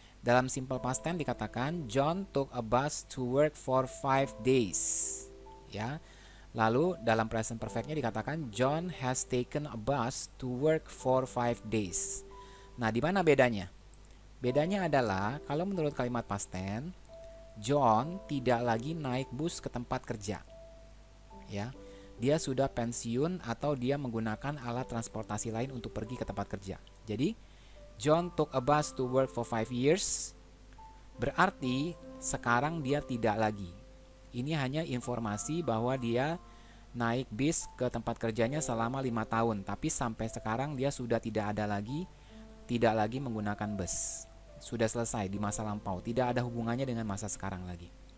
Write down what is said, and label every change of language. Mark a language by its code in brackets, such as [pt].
[id] Dalam simple past tense dikatakan [en] John took a bus to work for 5 days. [id] Ya. Lalu dalam present perfect-nya dikatakan [en] John has taken a bus to work for 5 days. [id] Nah, di mana bedanya? Bedanya adalah kalau menurut kalimat past tense, John tidak lagi naik bus ke tempat kerja. Ya. Dia sudah pensiun atau dia menggunakan alat transportasi lain untuk pergi ke tempat kerja. [en] Jadi, John took a bus to work for 5 years. [id] Berarti sekarang dia tidak lagi. Ini hanya informasi bahwa dia naik bis ke tempat kerjanya selama 5 tahun, tapi sampai sekarang dia sudah tidak lagi menggunakan bus. Sudah selesai di masa lampau, tidak ada hubungannya dengan masa sekarang lagi.